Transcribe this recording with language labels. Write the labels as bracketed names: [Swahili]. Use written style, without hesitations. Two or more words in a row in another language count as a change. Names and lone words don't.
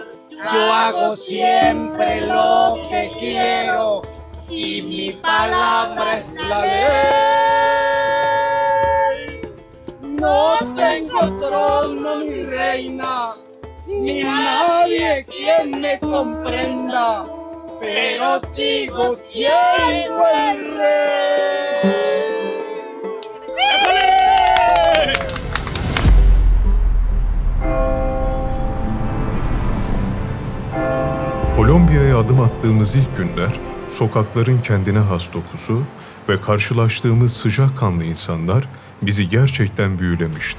[Spanish] Yo hago siempre lo que quiero y mi palabra es la ley. No tengo trono ni reina, ni nadie quien me comprenda, pero sigo siendo el rey. [Turkish] Kolombiya'ya adım attığımız ilk günler, sokakların kendine has dokusu ve karşılaştığımız sıcakkanlı insanlar bizi gerçekten büyülemişti.